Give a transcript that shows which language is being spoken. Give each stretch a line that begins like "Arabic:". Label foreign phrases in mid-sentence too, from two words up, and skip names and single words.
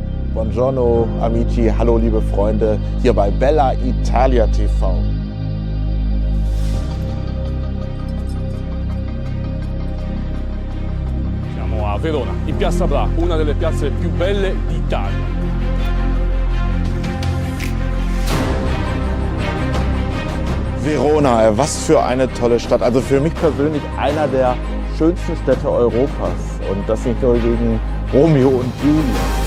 Italian: Buongiorno amici,
German: hallo liebe Freunde, hier bei Bella Italia TV.
Italian: Siamo a Verona, in Piazza Bra, una delle piazze più belle d'Italia. Verona,
German: was für eine tolle Stadt. Also für mich persönlich einer der schönsten Städte Europas. Und das nicht nur wegen Romeo und Julia.